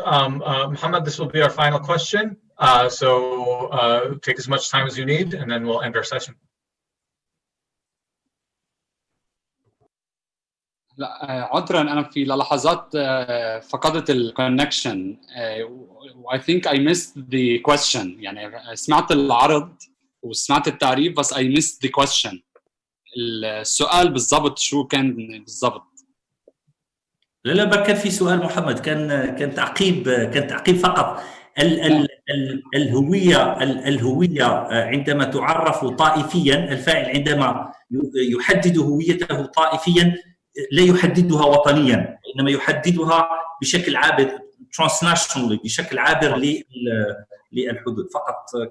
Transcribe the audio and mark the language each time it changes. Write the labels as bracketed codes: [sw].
[en] Mohamad, this will be our final question. So take as much time as you need, and then we'll end our session. [ar] لا عذرا، أنا في لحظات فقدت الكونكشن. [en] I think I missed the question. [ar] يعني سمعت العرض وسمعت التعريف، بس [en] I missed the question. [ar] السؤال بالضبط شو كان بالضبط؟ لا ما كان في سؤال محمد، كان تعقيب فقط. الهوية عندما تعرف طائفيا، الفاعل عندما يحدد هويته طائفيا لا يحددها وطنيا، انما يحددها بشكل عابر transnationally، بشكل عابر للحدود فقط.